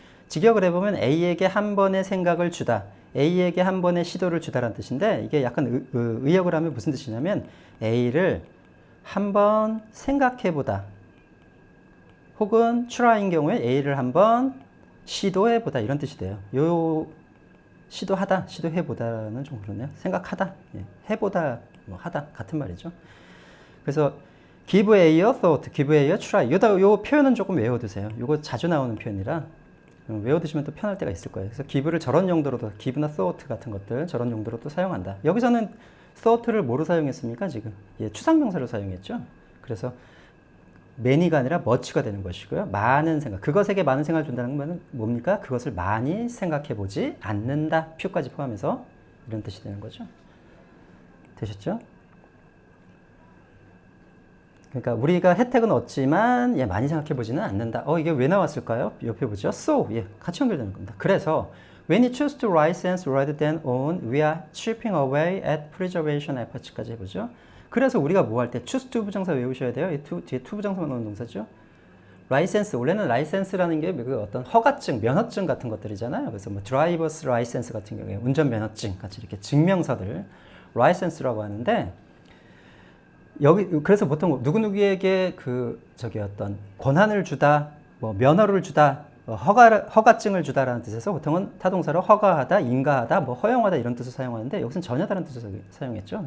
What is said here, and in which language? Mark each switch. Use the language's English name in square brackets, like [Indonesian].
[Korean] 직역을 해보면 A에게 한 번의 생각을 주다, A에게 한 번의 시도를 주다라는 뜻인데 이게 약간 의역을 하면 무슨 뜻이냐면 A를 한번 생각해보다 혹은 try인 경우에 A를 한번 시도해보다 이런 뜻이 돼요. 시도하다, 시도해보다는 좀 그렇네요. 생각하다, 해보다, 뭐 하다 같은 말이죠. [English] 그래서 give a thought, give a try. [Korean] 요 표현은 조금 외워두세요. 요거 자주 나오는 표현이라 외워두시면 또 편할 때가 있을 거예요. 그래서 give를 저런 용도로도, give나 thought 같은 것들 저런 용도로도 사용한다. 여기서는 thought를 뭐로 사용했습니까? 지금 추상명사로 사용했죠. 그래서 many가 아니라 much가 되는 것이고요. 많은 생각, 그것에게 많은 생각을 준다는 건 뭡니까? 그것을 많이 생각해보지 않는다. 표까지 포함해서 이런 뜻이 되는 거죠. 되셨죠? 그러니까 우리가 혜택은 얻지만 많이 생각해보지는 않는다. 이게 왜 나왔을까요? 옆에 보죠. So, 같이 연결되는 겁니다. 그래서 [English] when you choose to license rather than own, we are chipping away at preservation efforts [Korean] 까지 해보죠. 그래서 우리가 뭐 할 때 choose to 부정사 외우셔야 돼요. 뒤에 to 부정사만 넣는 동사죠. 라이센스, 원래는 라이센스라는 게 어떤 허가증, 면허증 같은 것들이잖아요. 그래서 뭐 드라이버스 라이센스 같은 경우에 운전면허증 같이 이렇게 증명서들 라이센스라고 하는데 그래서 보통 누구누구에게 어떤 권한을 주다, 뭐 면허를 주다, 허가증을 주다라는 뜻에서 보통은 타동사로 허가하다, 인가하다, 뭐 허용하다 이런 뜻을 사용하는데 여기서는 전혀 다른 뜻을 사용했죠.